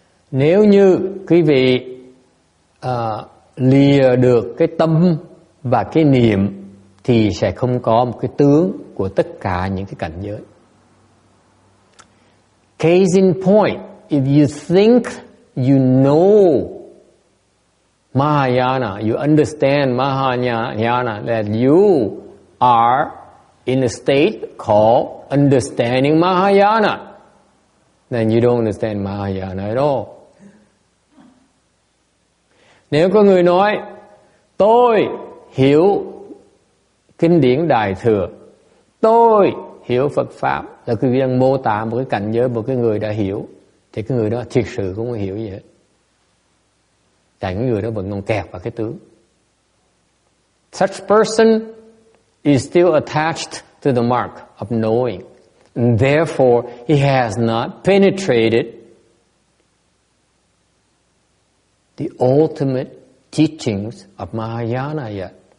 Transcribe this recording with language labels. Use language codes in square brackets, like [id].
[vi] Nếu như quý vị lìa được cái tâm và cái niệm thì sẽ không có một cái tướng của tất cả những cái cảnh giới. [en] Case in point, if you think you know Mahayana, you understand Mahayana, that you are in a state called understanding Mahayana, then you don't understand Mahayana at all. [vi] Nếu có người nói tôi hiểu kinh điển Đại Thừa, tôi hiểu Phật Pháp, là quý vị đang mô tả một cái cảnh giới một cái người đã hiểu, thì cái người đó thiệt sự không có hiểu gì hết. Tại cái người đó vẫn còn kẹt vào cái tướng. [en] Such person is still attached to the mark of knowing, and therefore he has not penetrated the ultimate teachings of Mahayana yet.